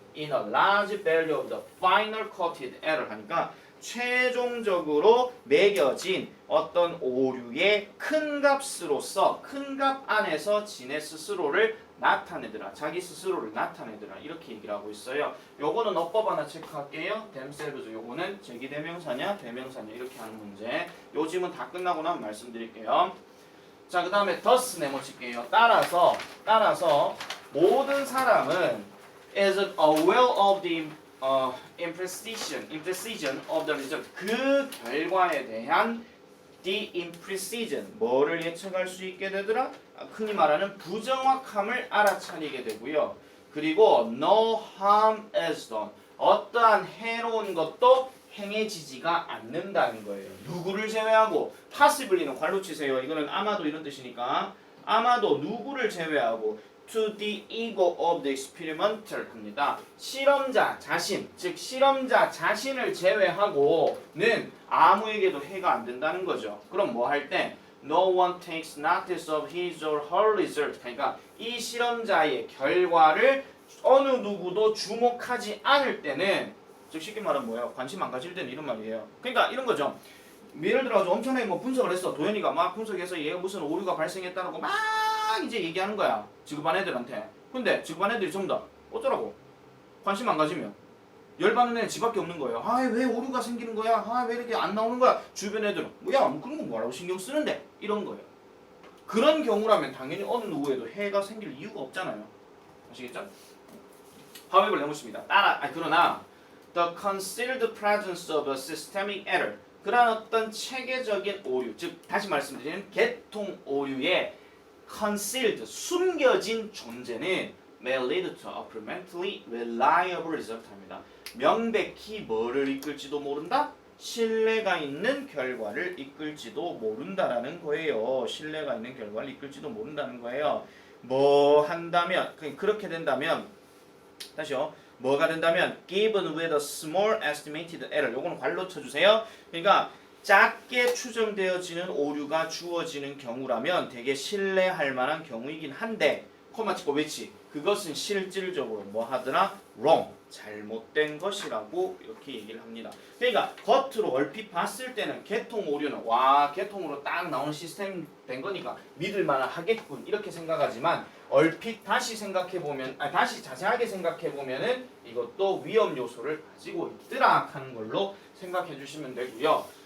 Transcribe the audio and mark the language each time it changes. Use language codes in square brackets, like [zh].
[en] In a large value of the final quoted error [ko] 하니까 최종적으로 매겨진 어떤 오류의 큰 값으로서 큰 값 안에서 지네 스스로를 나타내더라. 자기 스스로를 나타내더라. 이렇게 얘기를 하고 있어요. 요거는 어법 하나 체크할게요. themselves 요거는 제기대명사냐 대명사냐 이렇게 하는 문제. 요 질문 다 끝나고 나면 말씀드릴게요. 자, 그 다음에 thus 네모칠게요. 따라서 모든 사람은 [en] is aware of the imprecision of the result. [ko] 그 결과에 대한 [en] the imprecision [ko] 뭐를 예측할 수 있게 되더라? 흔히 말하는 부정확함을 알아차리게 되고요. [en] 그리고 no harm is done. [ko] 어떠한 해로운 것도 행해지지가 않는다는 거예요. 누구를 제외하고 possibly는 괄호 치세요. 이거는 아마도 이런 뜻이니까 아마도 누구를 제외하고 [en] to the ego of the experimenter [ko] 합니다. 실험자 자신, 즉 실험자 자신을 제외하고는 아무에게도 해가 안 된다는 거죠. 그럼 뭐 할 때? [en] No one takes notice of his or her result. [ko] 그러니까 이 실험자의 결과를 어느 누구도 주목하지 않을 때는 즉 쉽게 말하면 뭐예요? 관심 안 가질 때는 이런 말이에요. 그러니까 이런 거죠. 예를 들어서 엄청나게 뭐 분석을 했어. 도현이가 막 분석해서 얘가 무슨 오류가 발생했다는 막 이제 얘기하는 거야. 지구반 애들한테. 근데 지구반 애들이 전부 다 어쩌라고? 관심 안 가지면 열받는 애는 지밖에 없는 거예요. 아, 왜 오류가 생기는 거야? 아, 왜 이렇게 안 나오는 거야? 주변 애들은 뭐야? 뭐 그런 거 뭐라고 신경 쓰는데? 이런 거예요. 그런 경우라면 당연히 어느 누구에도 해가 생길 이유가 없잖아요. 아시겠죠? 화법을 내놓습니다. 그러나 [en] the concealed presence of a systemic error [ko] 그러한 어떤 체계적인 오류, 즉 다시 말씀드리는 계통 오류의 [en] concealed [ko] 숨겨진 존재는 [en] may lead to apparently reliable result [ko] 합니다. 명백히 뭐를 이끌지도 모른다? 신뢰가 있는 결과를 이끌지도 모른다라는 거예요. 신뢰가 있는 결과를 이끌지도 모른다는 거예요. 뭐 한다면 그렇게 된다면 다시요. 뭐가 된다면 [en] given with a small estimated error [ko] 요거는 괄호 쳐주세요. 그러니까 작게 추정되어지는 오류가 주어지는 경우라면 되게 신뢰할 만한 경우이긴 한데 코마 찍고 외치 그것은 실질적으로 뭐 하더라? wrong 잘못된 것이라고 이렇게 얘기를 합니다. 그러니까 겉으로 얼핏 봤을 때는 계통 오류는 와 계통으로 딱 나오는 시스템 된 거니까 믿을만은 하겠군 이렇게 생각하지만 얼핏 다시 생각해보면 다시 자세하게 생각해보면은 이것도 위험 요소를 가지고 있더라 하는 걸로 생각해 주시면 되고요.